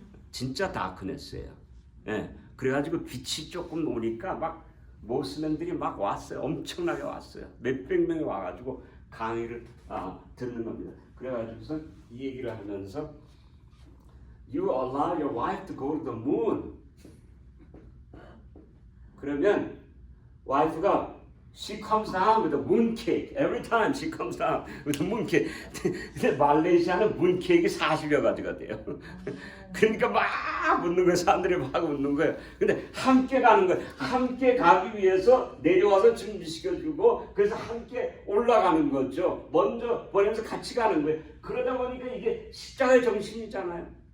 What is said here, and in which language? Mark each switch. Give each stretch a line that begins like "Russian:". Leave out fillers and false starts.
Korean: 진짜 다크네스예요. 예. 그래가지고 빛이 조금 오니까 막 모슬렘들이 막 왔어요. 엄청나게 왔어요. 몇백 명이 와가지고 강의를 듣는 겁니다. 그래가지고서 이 얘기를 하면서
English: You allow your wife to go to the moon.
Korean: 그러면 와이프가
English: she comes down with a moon cake. Every time she comes down with a moon cake.
Korean: 근데 말레이시아는 moon cake이 40여 가지가 돼요. 그러니까 막 웃는 거예요. 사람들이 막 웃는 거예요. 근데 함께 가는 거예요. 함께 가기 위해서 내려와서 준비시켜주고 그래서 함께 올라가는 거죠. 먼저 보내면서 같이 가는 거예요. 그러다 보니까 이게 십자가의 정신이잖아요.